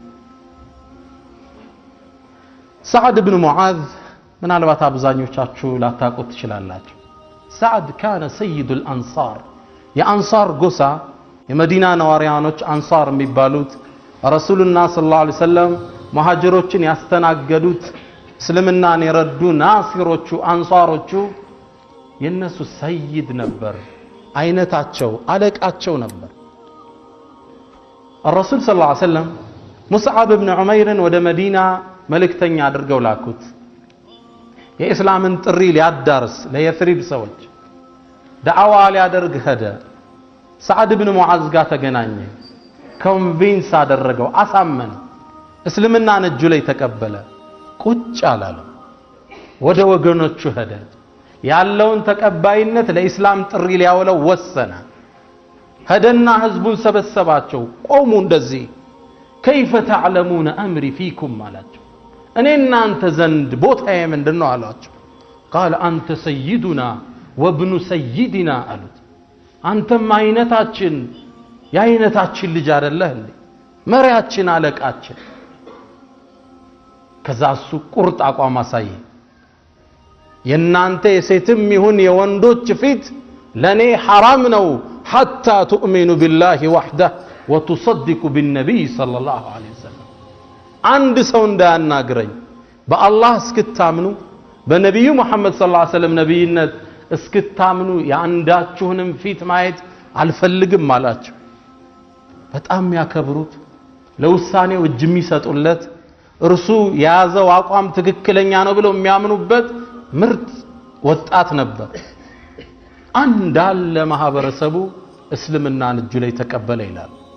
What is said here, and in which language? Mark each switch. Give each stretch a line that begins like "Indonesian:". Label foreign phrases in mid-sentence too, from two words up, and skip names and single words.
Amharic: سعد بن معاذ ምናልባት አብዛኞቻችሁ ላታውቁት ትችላላችሁ
Arabic: سعد كان سيد الانصار
Amharic: የአንሳር ጎሳ የመዲና ነዋሪያኖች አንሳር የሚባሉት ረሱልና
Arabic: صلى الله عليه وسلم
Amharic: መሃጅሮችን ያስተናገዱት እስልምናን የረዱ ናሲሮቹ አንሳሮቹ የነሱ ሰይድ ነበር አይነታቸው አለቃቸው ነበር
Arabic: الرسول صلى الله عليه وسلم مصعب بن عمير
Amharic: ወደ መዲና መልእክተኛ አድርገው ላኩት የእስላምን ጥሪ ሊያዳርስ ለየፍሪድ ሰዎች ዳዕዋ ሊያደርግ ሄደ سعد بن معاذ ጋር ተገናኘ ኮንቪንስ አደረገው አሳመነ እስልምናን እጁ ላይ ተቀበለ ቁጭ አላለ ወደ ወገኖቹ ሄደ ያለውን ተቀባይነት ለኢስላም ጥሪ ሊያወለው ወሰነ ሄደና ህዝቡን ሰበሰባቸው ቆሙ እንደዚህ
Arabic: كيف تعلمون امري فيكم
Amharic: አላቸው እኔ እናንተ ዘንድ ቦታዬ ምንድነው አላቸው
Arabic: قال انت سيدنا وابن سيدنا
Amharic: አሉት አንተም አይነታችን ያይነታችን ልጅ አይደለህ እንዴ መሪያችን አለቃችን ከዛሱ ቁርጥ አቋም አሳየ የናንተ የሴትም ይሁን የወንዶች ፊት ለኔ حرام ነው
Arabic: حتى تؤمنوا بالله وحده وتصدق بالنبي صلى الله عليه وسلم عند
Amharic: ሰው እንዳያናግረኝ በአላህ እስክታምኑ በነብዩ መሐመድ
Arabic: صلى الله عليه وسلم
Amharic: ነብይነት እስክታምኑ ያንዳችሁንም ፊት ማየት አልፈልግም አላቸው በጣም ያከብሩት ለውሳኔው እጅ የሚሰጡለት እርሱ ያዘው አቋም ትክክለኛ ነው ብለው የሚያምኑበት ምርጥ ወጣት ነበር አንዳለ ማህበረሰቡ እስልምናን እጁ ላይ ተቀበለ ይላል